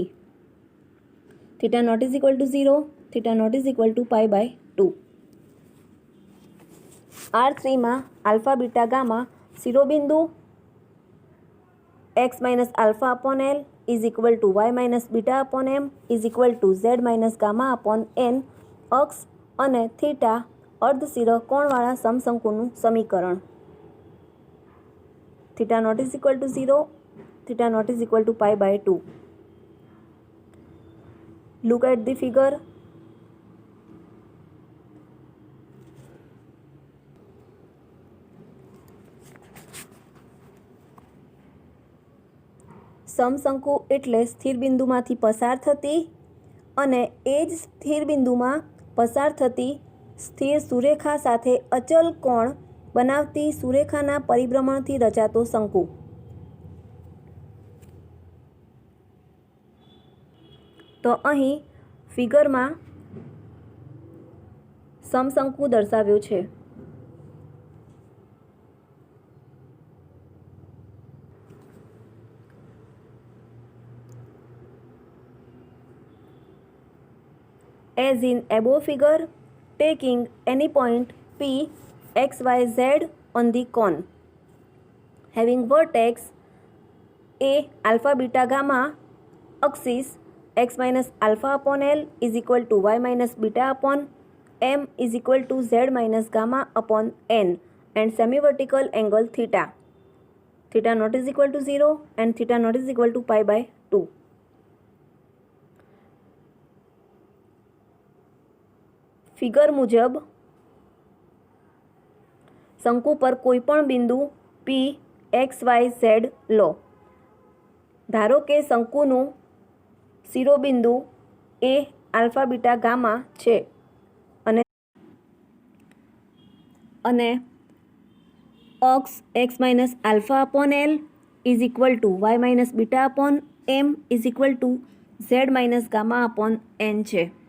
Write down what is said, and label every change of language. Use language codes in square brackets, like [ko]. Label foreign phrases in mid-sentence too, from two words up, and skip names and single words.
[en] Theta not is equal to 0, theta not is equal to pi by 2. R3 માં alpha beta gamma શિરોબિંદુ x minus alpha upon L is equal to y minus beta upon m is equal to z minus gamma upon n [gu] અક્ષ અને થીટા અર્ધસિરહ કોણવાળા સમશંકુનું સમીકરણ. [en] theta not is equal to 0, theta not is equal to π/2. Look at the figure. [gu] સમશંકુ એટલે સ્થિર બિંદુમાંથી પસાર થતી અને એ જ સ્થિર બિંદુમાં પસાર થતી સ્થિર સુરેખા સાથે અચલ કોણ બનાવતી સુરેખાના પરિભ્રમણથી રચાતો શંકુ. તો અહીં ફિગરમાં સમશંકુ દર્શાવ્યું છે. [en] As in above figure, taking any point P, X, Y, Z on the cone, having vertex A, alpha, beta, gamma, axis x minus alpha upon L is equal to y minus beta upon m is equal to z minus gamma upon n, and semi-vertical angle theta. Theta not is equal to 0 and theta not is equal to π/2. [gu] ફિગર મુજબ શંકુ પર કોઈપણ બિંદુ P, X, Y, Z લો. ધારો કે શંકુનું શિરોબિંદુ [en] A, alpha, beta, gamma [gu] છે અને અક્ષ [en] x minus alpha upon L is equal to y minus beta upon m is equal to z minus gamma upon n છે.